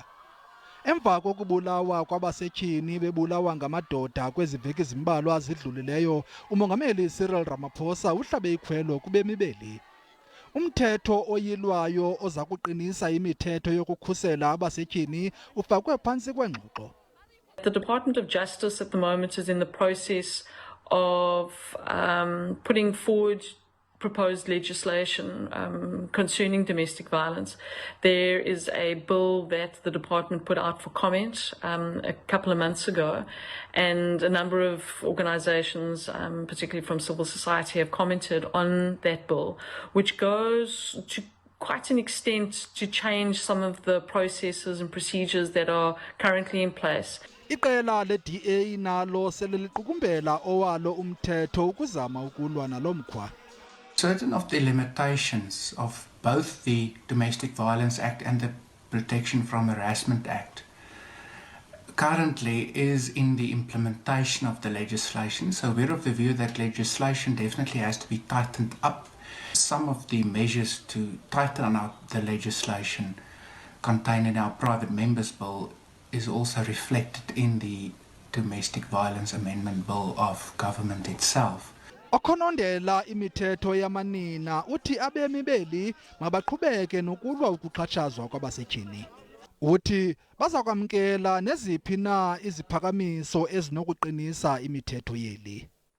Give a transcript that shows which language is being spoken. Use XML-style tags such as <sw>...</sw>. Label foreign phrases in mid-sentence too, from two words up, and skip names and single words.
<xh>Emva kokubulawa kwabasetyhini bebulawa ngamadoda kwezi veki zimbalwa zidlulileyo, uMongameli Cyril Ramaphosa uhlabe ikhwelo kubemi beli. Umthetho oyilwayo oza kuqinisa imithetho yokukhusela abasetyhini ufakwe phantsi kwengxoxo.</xh> <en>The Department of Justice at the moment is in the process of putting forward proposed legislation concerning domestic violence. There is a bill that the department put out for comment a couple of months ago, and a number of organisations, particularly from civil society, have commented on that bill, which goes to quite an extent to change some of the processes and procedures that are currently in place.</en> <xh>Iqela le-DA nalo seliliqukumbela owalo umthetho ukuzama ukulwa nalo mkhwa.</xh> <en>Certain of the limitations of both the Domestic Violence Act and the Protection from Harassment Act currently is in the implementation of the legislation. So we're of the view that legislation definitely has to be tightened up. Some of the measures to tighten up the legislation contained in our private members bill is also reflected in the Domestic Violence Amendment Bill of government itself.</en> <xh>Okhonondela imithetho yamanina uthi abemi beli mabaqhubeke nokulwa ukuxhatshazwa kwabasetyhini. Uthi baza kwamkela neziphi na iziphakamiso ezinokuqinisa imithetho yeli.</xh>